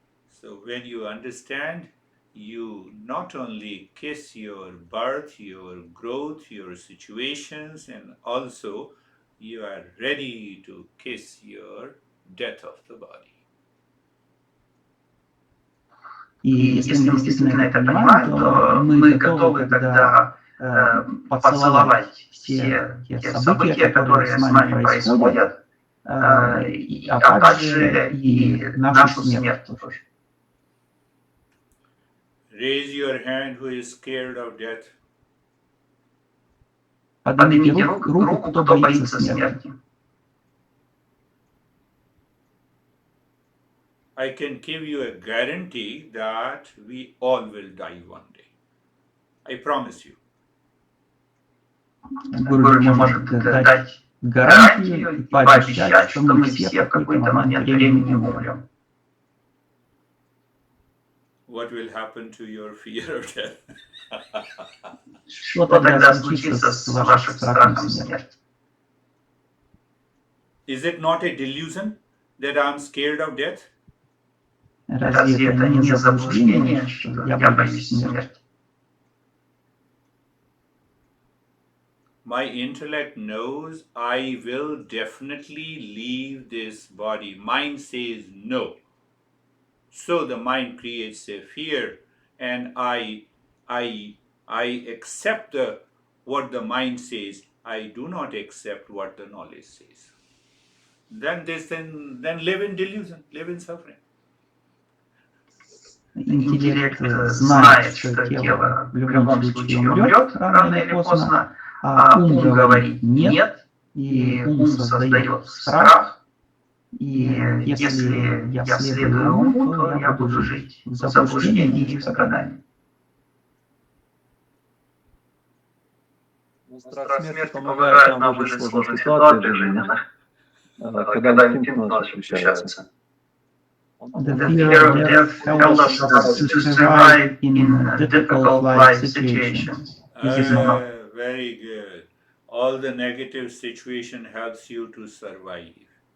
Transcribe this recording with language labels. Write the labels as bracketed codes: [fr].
[en] So when you understand, you not only kiss your birth, your growth, your situations, and also you are ready to kiss your death of the body. [ru] И если мы действительно это понимаем, то мы готовы тогда поцеловать все те события, которые с нами происходят, а также и нашу смерть тоже. [en] Raise your hand who is scared of death. [ru] Поднимите руку, кто боится смерти. [en] I can give you a guarantee that we all will die one day. I promise you. [ru] Гуру может дать гарантию и пообещать, что мы все в какой-то момент времени умрем. [en] What will happen to your fear of death? [ru] Что тогда случится с вашим страхом смерти? [en] Is it not a delusion that I'm scared of death? [ru] Разве это не заблуждение, что я боюсь смерти? [en] My intellect knows I will definitely leave this body. Mind says no. So the mind creates a fear, and I accept what the mind says. I do not accept what the knowledge says. Then live in delusion, live in suffering. [ru] Интеллект знает, что тело в любом случае умрет рано или поздно, а ум говорит нет, и ум создает страх. И если я следую уму, то я буду жить в заблуждении и в страдании. Страх смерти помогает нам выжить в сложной ситуации в жизни, когда инстинкт наш ощущается. [en] The fear of death helps us to survive in difficult life situations. very good. All the negative situation helps you to survive.